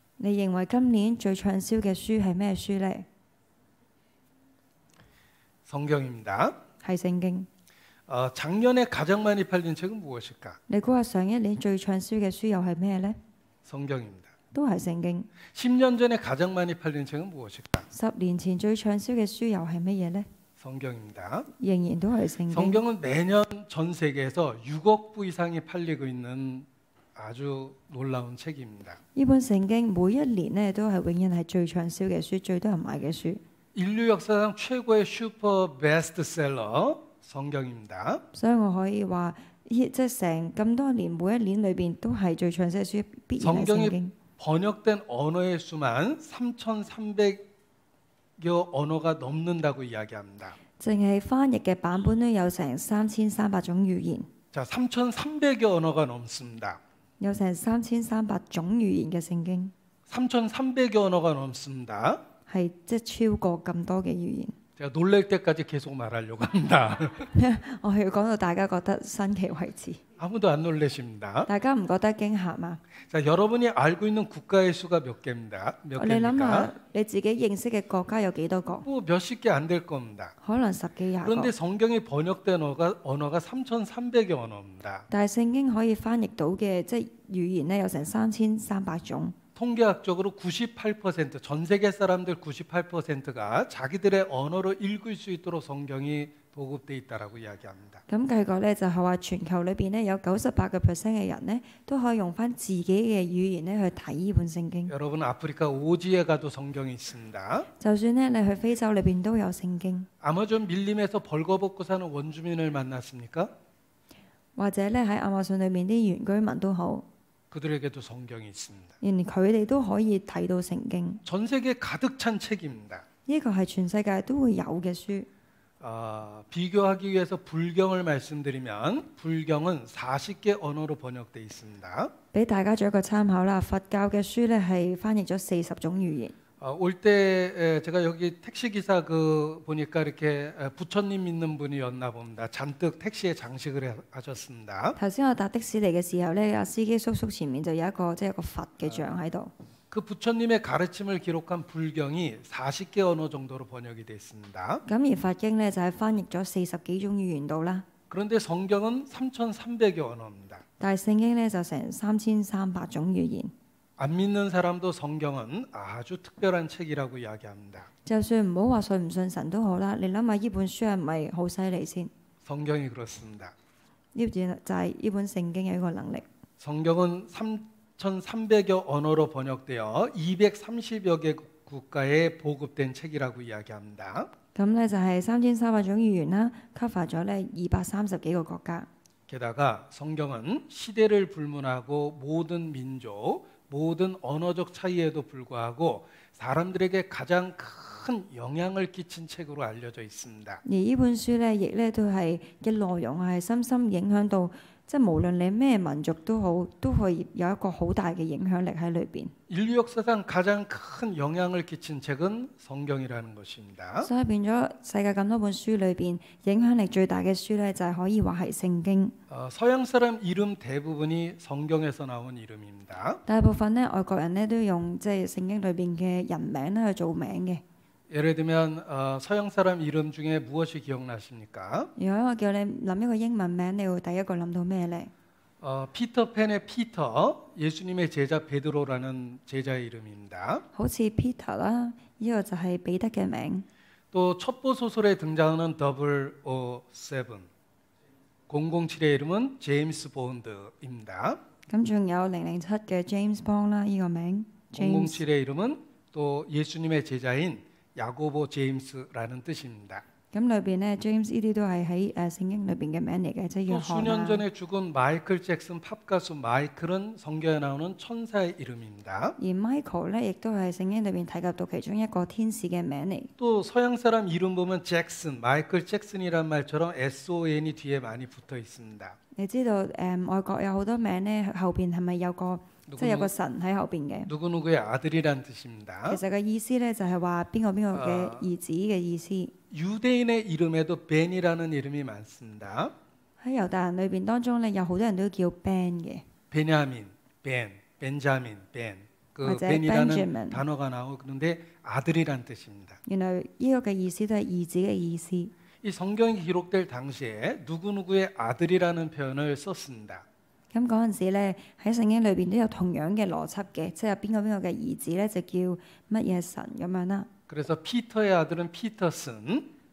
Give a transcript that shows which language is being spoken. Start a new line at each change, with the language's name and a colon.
Cantonese: 你認為今年最暢銷嘅書係咩書呢？
Korean: 성경입니다.
Cantonese: 係聖經。
Korean: 작년에 가장 많이 팔린 책은 무엇일까?
Cantonese: 你估下上一年最暢銷嘅書又係咩呢？
Korean: 성경입니다.
Cantonese: 都係聖經。
Korean: 10년 전에 가장 많이 팔린 책은 무엇일까?
Cantonese: 10年前最暢銷嘅書又係乜嘢呢？
Korean: 성경입니다.
Cantonese: 仍然都係聖經。
Korean: 성경은 매년 전 세계에서 6억 부 이상이 팔리고 있는 아주 놀라운 책입니다.
Cantonese: 呢本聖經每一年呢都係永遠係最暢銷嘅書，最多人買嘅書。
Korean: 인류 역사상 최고의 슈퍼 베스트셀러 성경입니다.
Cantonese: 所以我可以話，即係成咁多年，每一年裏邊都係最暢銷嘅書，必然係聖經。
Korean: 번역된 언어의 수만 3,300여 언어가 넘는다고 이야기합니다.
Cantonese: 淨係翻譯嘅版本都有成3300種語言，
Korean: 자, 3,300여 언어가 넘습니다.
Cantonese: 有成3300種語言嘅聖經，
Korean: 3,300여 언어가 넘습니다.
Cantonese: 係即係超過咁多嘅語言。
Korean: 제가 놀랄 때까지 계속 말하려고 합니다.
Cantonese: 我係要講到大家覺得新奇為止，
Korean: 아무도 안 놀라십니다.
Cantonese: 大家唔覺得驚嚇嘛？
Korean: 자, 여러분이 알고 있는 국가의 수가 몇 개입니다. 몇
Cantonese: 你諗
Korean: 개입니까?
Cantonese: 下，你自己認識嘅國家有幾多個？
Korean: 뭐 몇십 개 안 될 겁니다.
Cantonese: 可能10幾廿個。
Korean: 그런데 성경이 번역된 언어가 3,300여 언어입니다.
Cantonese: 但係聖經可以翻譯到嘅即係語言呢，有成3300種。
Korean: 통계학적으로 98%, 전 세계 사람들 98%가 자기들의 언어로 읽을 수 있도록 성경이 보급돼 있다라고 이야기합니다.
Cantonese: 咁計過呢，就係話全球裏邊呢，有98%嘅人呢，都可以用翻自己嘅語言呢去睇呢本聖經。
Korean: 여러분 아프리카 오지에 가도 성경이 있습니다.
Cantonese: 就算呢，你去非洲裏邊都有聖經，
Korean: 아마존 밀림에서 벌거벗고 사는 원주민을 만났습니까?
Cantonese: 或者呢喺亞馬遜裏面啲原居民都好，
Korean: 그들에게도 성경이 있습니다.
Cantonese: 連佢哋都可以睇到聖經。
Korean: 전 세계 가득 찬 책입니다.
Cantonese: 呢個係全世界都會有嘅書。
Korean: 비교하기 위해서 불경을 말씀드리면 불경은 40개 언어로 번역돼 있습니다.
Cantonese: 俾大家做一個參考啦，佛教嘅書呢係翻譯咗40種語言。
Korean: 올 때 제가 여기 택시 기사 보니까 이렇게 부처님 믿는 분이었나 봅니다. 잔뜩 택시에 장식을 하셨습니다.
Cantonese: 頭先我搭的士嚟嘅時候呢，阿司機叔叔前面就有一個即係一個佛嘅像喺度。
Korean: 그 부처님의 가르침을 기록한 불경이 40개 언어 정도로 번역이 됐습니다.
Cantonese: 咁而佛經呢，就係翻譯咗40幾種語言度啦，
Korean: 그런데 성경은 3,300여 언어입니다.
Cantonese: 但係聖經呢，就成3300種語言。
Korean: 안 믿는 사람도 성경은 아주 특별한 책이라고 이야기합니다.
Cantonese: 就算唔好話信唔信神都好啦，你諗下呢本書係咪好犀利先？
Korean: 성경이 그렇습니다.
Cantonese: 呢就係呢本聖經有一個能力。
Korean: 성경은 3,300여 언어로 번역되어 230여 개 국가에 보급된 책이라고 이야기합니다.
Cantonese: 咁呢，就係3300種語言啦，cover 咗呢230幾個國家。
Korean: 게다가 성경은 시대를 불문하고 모든 민족, 모든 언어적 차이에도 불구하고 사람들에게 가장 큰 영향을 끼친 책으로 알려져 있습니다.
Cantonese: 而呢本書呢，亦呢都係嘅內容係深深影響到，即係無論你咩民族都好，都可以有一個好大嘅影響力喺裏邊。
Korean: 인류 역사상 가장 큰 영향을 끼친 책은 성경이라는 것입니다.
Cantonese: 所以變咗世界咁多本書裏邊，影響力最大嘅書呢，就係可以話係聖經。
Korean: 서양 사람 이름 대부분이 성경에서 나온 이름입니다.
Cantonese: 大部分呢，外國人呢，都用即係聖經裏邊嘅人名咧去做名嘅。
Korean: 예를 들면 서양 사람 이름 중에 무엇이 기억나십니까?
Cantonese: 如果我叫你諗一個英文名，你會第一個諗到咩呢？
Korean: 피터팬의 피터, 예수님의 제자 베드로라는 제자의 이름입니다.
Cantonese: 好似 Peter 啦，呢個就係彼得嘅名。
Korean: 또 첩보 소설에 등장하는 007, 007의 이름은 제임스 본드입니다.
Cantonese: 咁仲有007嘅 James Bond 啦，呢個名。
English: James
Korean: 007의 이름은 또 예수님의 제자인 야고보 제임스라는 뜻입니다.
Cantonese: 咁裏邊呢 James 呢啲都係喺聖經裏邊嘅名嚟嘅，即係約
Korean: 또
Cantonese: 翰
Korean: 수년
Cantonese: 啦。
Korean: 전에 죽은 마이클 잭슨 팝 가수 마이클은 성경에 나오는 천사의 이름입니다.
Cantonese: 而 Michael 呢，亦都係聖經裏邊提及到其中一個天使嘅名嚟。
Korean: 또 서양 사람 이름 보면 잭슨, 마이클 잭슨이란 말처럼 SON이 뒤에 많이 붙어 있습니다.
Cantonese: 你知道外國有好多名呢，後邊係咪有個即係有個神喺後邊嘅？
Korean: 누구누구의 아들이란 뜻입니다.
Cantonese: 其實個意思呢，就係話邊個嘅兒子嘅意思。
Korean: 유대인의 이름에도 벤이라는 이름이 많습니다.
Cantonese: 喺猶大人裏邊當中呢，有好多人都叫 Ben 嘅。
Korean: 베냐민, 벤, 벤자민, 벤. 그
Cantonese: 或者
Korean: 벤이라는
English: Benjamin
Korean: 단어가 나오는데 아들이란 뜻입니다.
Cantonese: 原來呢個嘅意思都係兒子嘅意思。
Korean: 이 성경이 기록될 당시에 누구누구의 아들이라는 표현을 썼습니다.
Cantonese: 咁嗰陣時咧，喺聖經裏邊都有同樣嘅邏輯嘅，即係邊個嘅兒子咧就叫乜嘢神咁樣啦。
Korean: 그래서 피터의 아들은 피터슨,